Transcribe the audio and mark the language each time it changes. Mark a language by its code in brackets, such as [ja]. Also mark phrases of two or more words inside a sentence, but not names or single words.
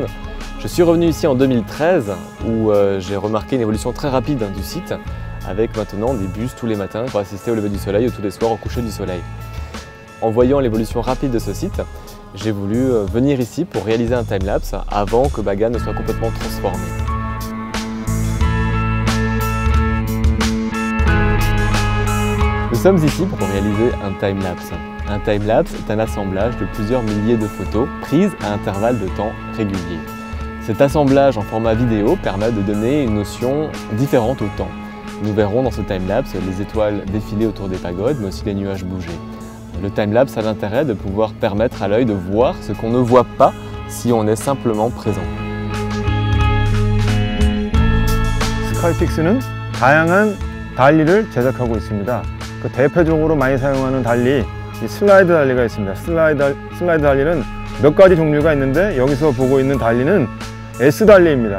[fr] Je suis revenu ici en 2013 où j'ai remarqué une évolution très rapide du site avec maintenant des bus tous les matins pour assister au lever du soleil ou tous les soirs au coucher du soleil. En voyant l'évolution rapide de ce site, j'ai voulu venir ici pour réaliser un time-lapse avant que Bagan ne soit complètement transformé. Nous sommes ici pour réaliser un time-lapse. Un time-lapse est un assemblage de plusieurs milliers de photos prises à intervalles de temps réguliers. Cet assemblage en format vidéo permet de donner une notion différente au temps. Nous verrons dans ce time-lapse les étoiles défiler autour des pagodes, mais aussi les nuages bouger. Le time-lapse a l'intérêt de pouvoir permettre à l'œil de voir ce qu'on ne voit pas si on est simplement présent. [ko] 스카이픽스는 다양한 달리를 제작하고 있습니다. 그 대표적으로 많이 사용하는 달리 슬라이드 달리가 있습니다. 슬라이드 달리는 몇 가지 종류가 있는데 여기서 보고 있는 달리는 S달리입니다.